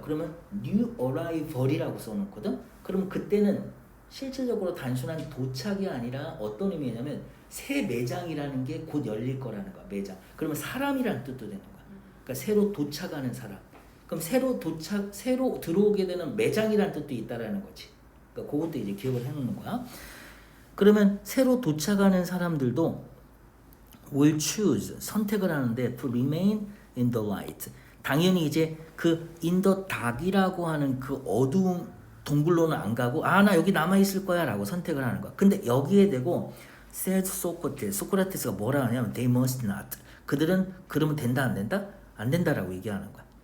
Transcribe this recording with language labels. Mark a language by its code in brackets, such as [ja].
[ko] 그러면 new arrival이라고 써놓거든. 그럼 그때는 실질적으로 단순한 도착이 아니라 어떤 의미냐면 새 매장이라는 게 곧 열릴 거라는 거야. 매장. 그러면 사람이란 뜻도 되는 거야. 그러니까 새로 도착하는 사람. 그럼 새로 들어오게 되는 매장이란 뜻도 있다라는 거지. 그러니까 그것도 이제 기억을 해놓는 거야. 그러면 새로 도착하는 사람들도 [en] will choose [ko] 선택을 하는데 [en] to remain in the light. [ko] 당연히 이제 그 [en] in the dark [ko] 이라고 하는 그 어두운 동굴로는 안 가고 나 여기 남아 있을 거야라고 선택을 하는 거야. 근데 여기에 대고 said 소크라테스가 뭐라 하냐면 [en] they must not. [ko] 그들은 그러면 된다 안 된다? 안 된다라고 얘기하는 거야.